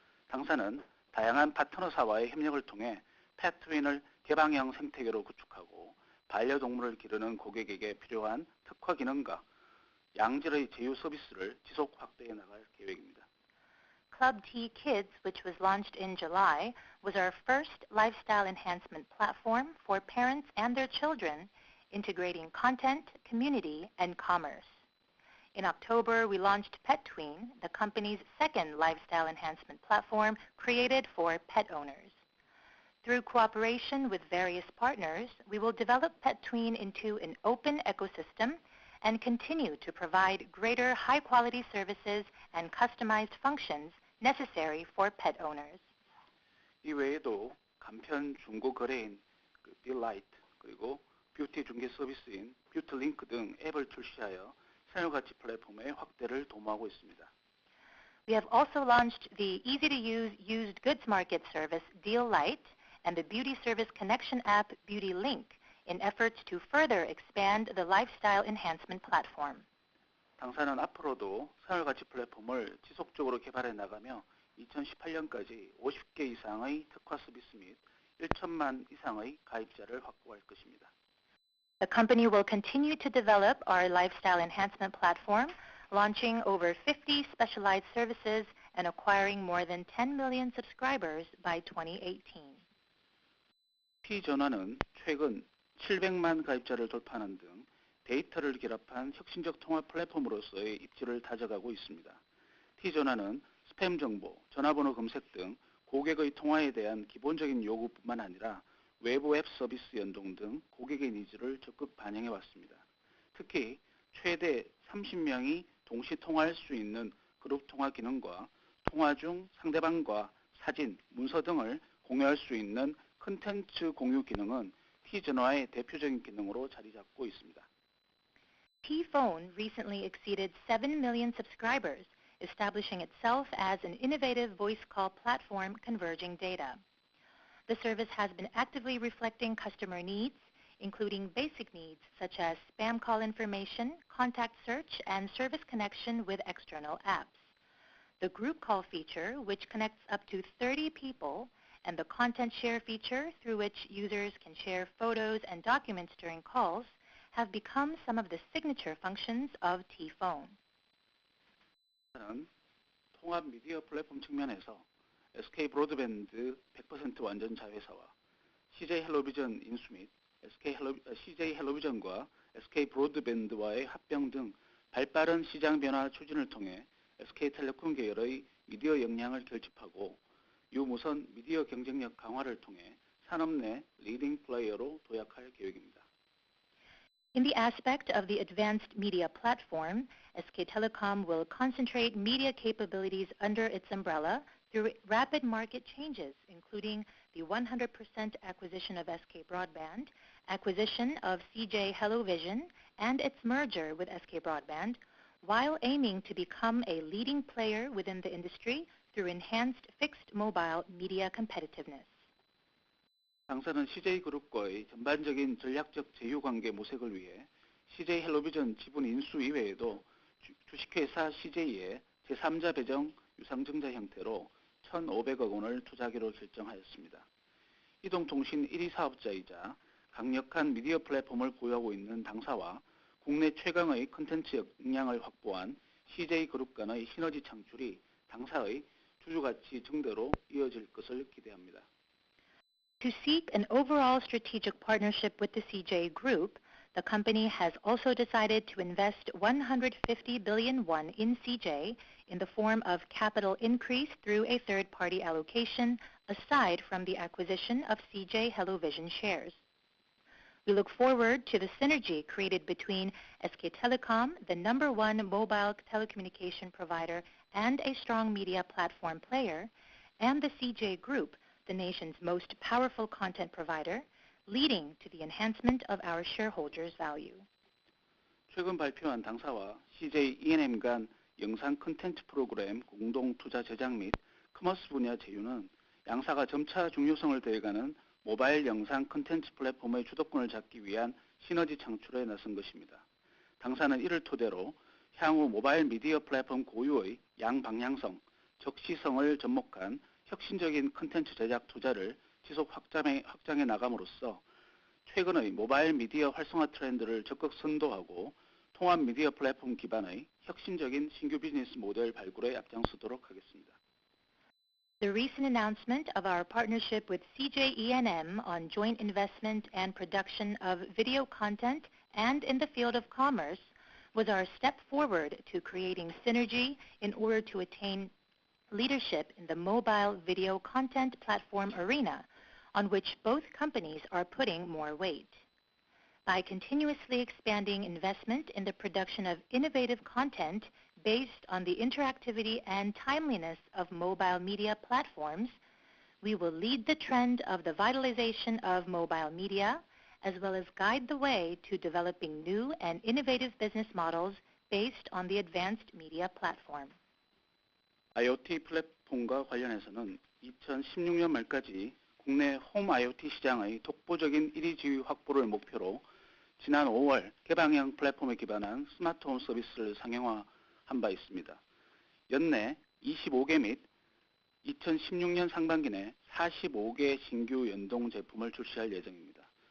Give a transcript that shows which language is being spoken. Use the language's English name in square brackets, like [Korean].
[Korean] 당사는 다양한 파트너사와의 협력을 통해 펫트윈을 개방형 생태계로 구축하고 반려동물을 기르는 고객에게 필요한 특화 기능과 양질의 제휴 서비스를 지속 확대해 나갈 계획입니다. [English] Club T Kids, which was launched in July, was our first lifestyle enhancement platform for parents and their children, integrating content, community, and commerce. In October, we launched PetTween, the company's second lifestyle enhancement platform created for pet owners. Through cooperation with various partners, we will develop PetTween into an open ecosystem and continue to provide greater high-quality services and customized functions necessary for pet owners. [Korean] 이 외에도 간편 중고 거래인 딜라이트 그리고 뷰티 중개 서비스인 뷰티링크 등 앱을 출시하여 생활가치 플랫폼의 확대를 도모하고 있습니다. [English] We have also launched the easy-to-use used goods market service Deallight and the beauty service connection app BeautyLink in efforts to further expand the lifestyle enhancement platform. [Korean] 당사는 앞으로도 생활가치 플랫폼을 지속적으로 개발해 나가며 2018년까지 50개 이상의 특화 서비스 및 1천만 이상의 가입자를 확보할 것입니다. [English] The company will continue to develop our lifestyle enhancement platform, launching over 50 specialized services and acquiring more than 10 million subscribers by 2018. [Korean] T전화는 최근 700만 가입자를 돌파하는 등 데이터를 결합한 혁신적 통화 플랫폼으로서의 입지를 다져가고 있습니다. T전화는 스팸 정보, 전화번호 검색 등 고객의 통화에 대한 기본적인 요구뿐만 아니라 외부 앱 서비스 연동 등 고객의 니즈를 적극 반영해 왔습니다. 특히 최대 30명이 동시 통화할 수 있는 그룹 통화 기능과 통화 중 상대방과 사진, 문서 등을 공유할 수 있는 콘텐츠 공유 기능은 T전화의 대표적인 기능으로 자리 잡고 있습니다. [English] T-Phone recently exceeded 7 million subscribers, establishing itself as an innovative voice call platform converging data. The service has been actively reflecting customer needs, including basic needs such as spam call information, contact search, and service connection with external apps. The group call feature, which connects up to 30 people, and the content share feature, through which users can share photos and documents during calls, have become some of the signature functions of T-Phone. [Korean] 통합 미디어 플랫폼 측면에서 SK 브로드밴드 100% 완전 자회사와 CJ 헬로비전 인수 및 CJ 헬로비전과 SK 브로드밴드와의 합병 등 발빠른 시장 변화 추진을 통해 SK텔레콤 계열의 미디어 역량을 결집하고 유무선 미디어 경쟁력 강화를 통해 산업 내 리딩 플레이어로 도약할 계획입니다. [English] In the aspect of the advanced media platform, SK Telecom will concentrate media capabilities under its umbrella through rapid market changes, including the 100% acquisition of SK Broadband, acquisition of CJ HelloVision, and its merger with SK Broadband, while aiming to become a leading player within the industry through enhanced fixed mobile media competitiveness. [Korean] 당사는 CJ그룹과의 전반적인 전략적 제휴관계 모색을 위해 CJ 헬로비전 지분 인수 이외에도 주식회사 CJ의 제3자 배정 유상증자 형태로 1,500억 원을 투자하기로 결정하였습니다. 이동통신 1위 사업자이자 강력한 미디어 플랫폼을 보유하고 있는 당사와 국내 최강의 콘텐츠 역량을 확보한 CJ그룹 간의 시너지 창출이 당사의 주주가치 증대로 이어질 것을 기대합니다. [English] To seek an overall strategic partnership with the CJ Group, the company has also decided to invest 150 billion won in CJ in the form of capital increase through a third-party allocation, aside from the acquisition of CJ HelloVision shares. We look forward to the synergy created between SK Telecom, the #1 mobile telecommunication provider and a strong media platform player, and the CJ Group, the nation's most powerful content provider, leading to the enhancement of our shareholders' value. [Korean] 최근 발표한 당사와 CJ E&M 간 영상 콘텐츠 프로그램 공동 투자 제작 및 커머스 분야 제휴는 양사가 점차 중요성을 더해가는 모바일 영상 콘텐츠 플랫폼의 주도권을 잡기 위한 시너지 창출에 나선 것입니다. 당사는 이를 토대로 향후 모바일 미디어 플랫폼 고유의 양방향성, 적시성을 접목한 혁신적인 콘텐츠 제작 투자를 지속 확장해 나감으로써 최근의 모바일 미디어 활성화 트렌드를 적극 선도하고 통합 미디어 플랫폼 기반의 혁신적인 신규 비즈니스 모델 발굴에 앞장서도록 하겠습니다. [English] The recent announcement of our partnership with CJ E&M on joint investment and production of video content and in the field of commerce was our step forward to creating synergy in order to attain leadership in the mobile video content platform arena, on which both companies are putting more weight. By continuously expanding investment in the production of innovative content based on the interactivity and timeliness of mobile media platforms, we will lead the trend of the vitalization of mobile media, as well as guide the way to developing new and innovative business models based on the advanced media platform. [Korean] IoT 플랫폼과 관련해서는 2016년 말까지 국내 홈 IoT 시장의 독보적인 1위 지위 확보를 목표로 지난 5월 개방형 플랫폼에 기반한 스마트홈 서비스를 상용화한 바 있습니다. 연내 25개 및 2016년 상반기 내 45개 신규 연동 제품을 출시할 예정입니다.